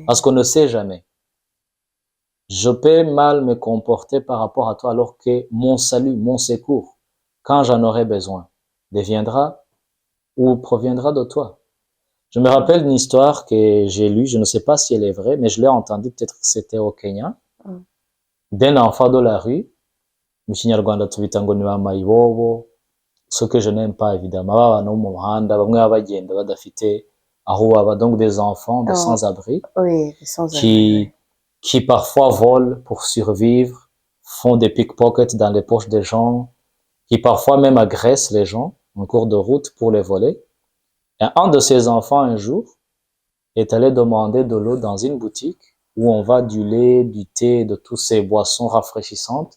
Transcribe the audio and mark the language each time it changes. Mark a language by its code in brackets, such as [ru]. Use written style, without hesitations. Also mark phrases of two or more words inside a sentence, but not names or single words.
[fr] Parce qu'on ne sait jamais. Je peux mal me comporter par rapport à toi alors que mon salut, mon secours, quand j'en aurai besoin, deviendra ou proviendra de toi. Je me rappelle d'une histoire que j'ai lue, je ne sais pas si elle est vraie, mais je l'ai entendue, peut-être que c'était au Kenya, d'un enfant de la rue, [rw] mu Kinyarwanda tubita ngo ni ba mayibobo, [fr] ce que je n'aime pas évidemment, [rw] babana bo mu muhanda, bamwe baba bagenda badafite aho baba, [fr] donc des enfants de sans-abri, Oui, des sans-abri. qui parfois volent pour survivre, font des pickpockets dans les poches des gens, qui parfois même agressent les gens en cours de route pour les voler. Et un de ces enfants, un jour, est allé demander de l'eau dans une boutique où on vend du lait, du thé, de toutes ces boissons rafraîchissantes.